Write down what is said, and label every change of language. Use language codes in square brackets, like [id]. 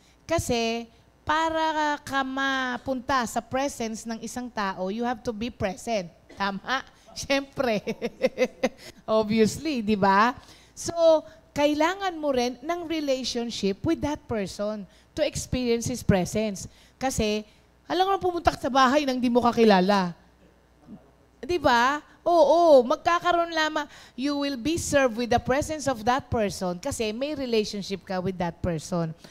[tl] Kasi para ka mapunta sa presence ng isang tao, [en] you have to be present. [tl] Tama? Siyempre. Obviously, di ba? [en] So, [tl] kailangan mo rin ng [en] relationship with that person to experience His presence. [tl] Kasi, alam mo pumunta ka sa bahay nang di mo kakilala. Di ba? Oo, magkakaroon lamang, [en] you will be served with the presence of that person [tl] kasi may relationship ka [en] with that person.